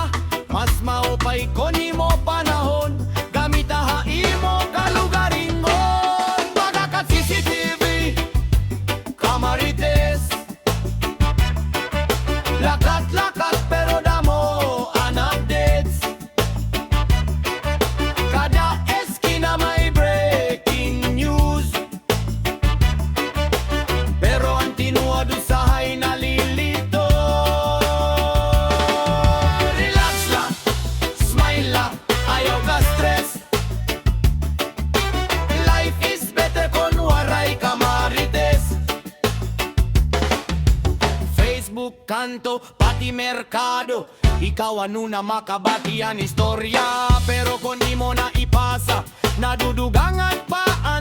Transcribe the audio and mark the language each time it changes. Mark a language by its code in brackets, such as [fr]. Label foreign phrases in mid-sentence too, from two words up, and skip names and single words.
[war] Mas maupay ko nimo panahon, gamit aha imo kalugaringon. Baga ka CCTV, Kamarites. Lakat-lakat pero damo an updates. Kada eskina may breaking news. Pero ang tinuod usahay nalilito. Relax lang, smile lang, ayaw ka stress. [en] Life is better [war] kung waray Kamarites. Facebook, kanto, pati merkado. Ikaw ano na makabati ang istorya. Pero kung di mo na ipasa, nadudugangan pa